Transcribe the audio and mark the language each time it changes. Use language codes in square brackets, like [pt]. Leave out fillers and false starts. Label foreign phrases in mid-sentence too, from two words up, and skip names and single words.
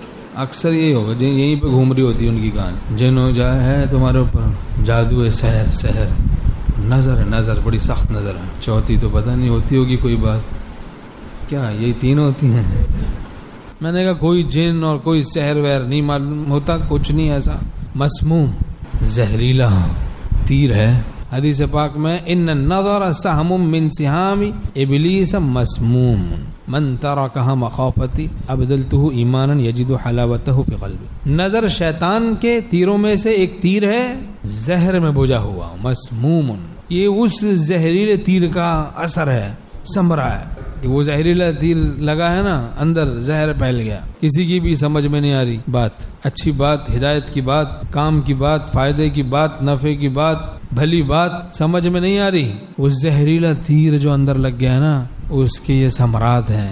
[ur] اکثر یہی ہوگا، یہیں پہ گھوم رہی ہوتی ہے ان کی کہانی۔ جن ہو جائے ہے تمہارے اوپر، جادو ہے، سحر، سحر، نظر ہے، نظر بڑی سخت نظر ہے، چوتھی تو پتہ نہیں ہوتی ہوگی کوئی بات، کیا یہی تین ہوتی ہیں؟ میں نے کہا کوئی جن اور کوئی سحر وحر نہیں معلوم ہوتا، کچھ نہیں ایسا، مسموم، زہریلا تیر ہے۔ [ar] حدیث پاک میں ان النظر سهم من سهام ابلیس مسموم من ترکها مخافتی ابدلته ایمانا یجد حلاوته فی قلبی۔ [ur] نظر شیطان کے تیروں میں سے ایک تیر ہے، زہر میں بوجھا ہوا، مسموم، یہ اس زہریلے تیر کا اثر ہے، ثمرہ ہے کہ وہ زہریلا تیر لگا ہے نا، اندر زہر پھیل گیا، کسی کی بھی سمجھ میں نہیں آ رہی بات، اچھی بات، ہدایت کی بات، کام کی بات، فائدے کی بات، نفع کی بات، بھلی بات سمجھ میں نہیں آ رہی، وہ زہریلا تیر جو اندر لگ گیا ہے نا، اس کے یہ ثمرات ہیں۔